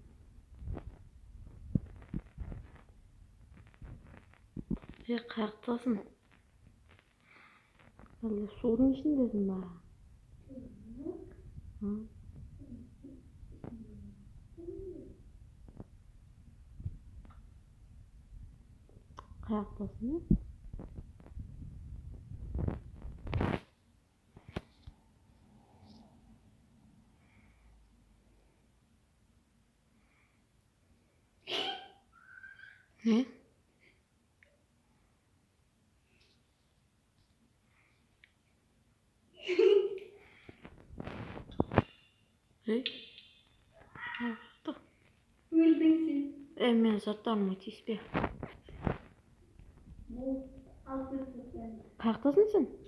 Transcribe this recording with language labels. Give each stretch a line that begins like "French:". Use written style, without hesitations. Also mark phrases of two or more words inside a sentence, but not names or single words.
Kazakh: Қаяқтасың? Әлде судың ішіндесің ба? Қаяқтасың?
Turkish: Ne? Öldün sen.
Kazakh: Мен заттарыма тиіспе. Қаяқтасың сен?